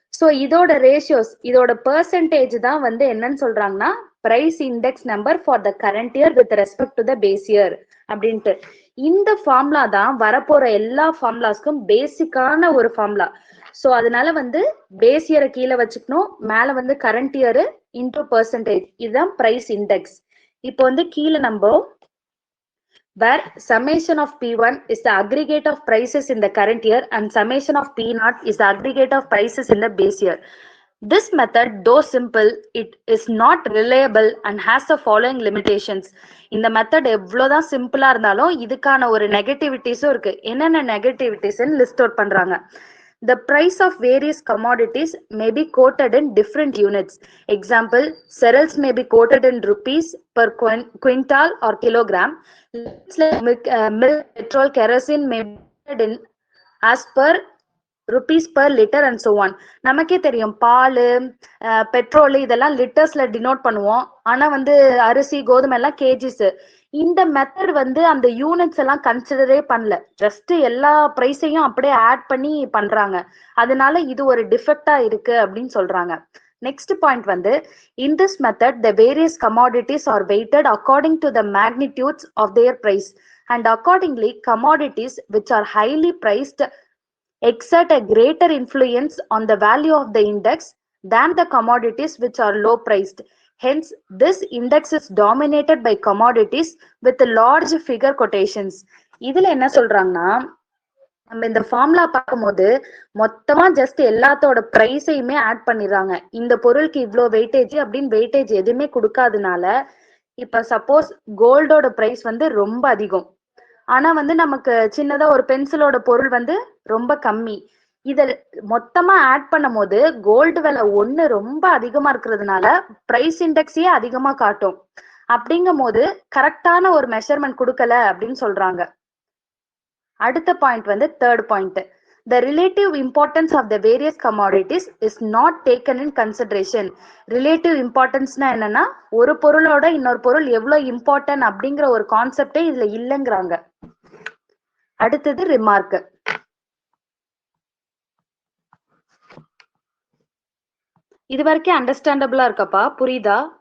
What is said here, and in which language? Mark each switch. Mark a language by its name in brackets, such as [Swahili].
[Tamil] So இதோட ratios, இதோட percentage தான் வந்து என்னன்னு சொல்றாங்கன்னா [English] price index number for the current year with respect to the base year [Tamil] அப்படின்ட்டு. இந்த ஃபார்முலா தான் வரப்போற எல்லா ஃபார்முலாஸ்க்கும் பேசிக்கான ஒரு ஃபார்முலா. ஸோ அதனால வந்து பேஸ் இயரை கீழே வச்சுக்கணும், மேல வந்து கரண்ட் இயர் இன்டூ பெர்சன்டேஜ், இதுதான் பிரைஸ் இண்டெக்ஸ். இப்போ வந்து கீழே நம்ம [English] where summation of P1 is the aggregate of prices in the current year and summation of P0 is the aggregate of prices in the base year. This method, though simple, it is not reliable and has the following limitations. [Tamil] இந்த method எவ்வளவுதான் சிம்பிளா இருந்தாலும் இதுக்கான ஒரு நெகட்டிவிட்டிஸும் இருக்கு. என்னென்ன negativities list out பண்றாங்க. [English] The price of various commodities may be quoted in different units. Example, cereals may be quoted in rupees per quintal or kilogram. Milk, petrol, kerosene may be quoted in as per rupees per liter and so on. [Tamil] நமக்கே தெரியும், பால், petrol இதெல்லாம் லிட்டர்ஸ்ல denote பண்ணுவோம். ஆனா வந்து அரிசி, கோதுமை எல்லாம் KGs. இந்த மெத்தட் வந்து அந்த யூனிட்ஸ் எல்லாம் கன்சிடரே பண்ணல, ஜஸ்ட் எல்லா பிரைஸையும் அப்படியே ஆட் பண்ணி பண்றாங்க. அதனால இது ஒரு டிஃபெக்டா இருக்கு அப்படின்னு சொல்றாங்க. [English] Next point வந்து, in this method the various commodities are weighted according to the magnitudes of their price and accordingly commodities which are highly priced exert a greater influence on the value of the index than the commodities which are low priced. Hence, this index is dominated by commodities with large figure quotations. [Tamil] இதுல என்ன சொல்றாங்கன்னா, நம்ம இந்த formula பார்க்கும்போது மொத்தமா just எல்லாத்தோட பிரைஸையுமே add பண்ணிடுறாங்க. இந்த பொருளுக்கு இவ்வளோ வெயிட்டேஜ் அப்படின்னு வெயிட்டேஜ் எதுவுமே கொடுக்காதனால, இப்ப சப்போஸ் கோல்டோட பிரைஸ் வந்து ரொம்ப அதிகம், ஆனா வந்து நமக்கு சின்னதா ஒரு பென்சிலோட பொருள் வந்து ரொம்ப கம்மி. இத மொத்தமா ஆட் பண்ணும் போது கோல்டு விலை ஒண்ணு ரொம்ப அதிகமா இருக்கிறதுனால பிரைஸ் இண்டெக்ஸே அதிகமா காட்டும். அப்படிங்கும் போது கரெக்டான ஒரு மெஷர்மெண்ட் கொடுக்கல அப்படின்னு சொல்றாங்க. அடுத்த பாயிண்ட் வந்து [English] Third point, the relative importance of the various commodities is not taken in consideration. [Tamil] Relative இம்பார்ட்டன்ஸ்னா என்னன்னா, ஒரு பொருளோட இன்னொரு பொருள் எவ்வளவு இம்பார்ட்டன்ட் அப்படிங்கிற ஒரு கான்செப்டே இதுல இல்லைங்கிறாங்க. அடுத்தது ரிமார்க். இது வரைக்கும் அண்டர்ஸ்டாண்டபிளா இருக்கப்பா, புரியுதா?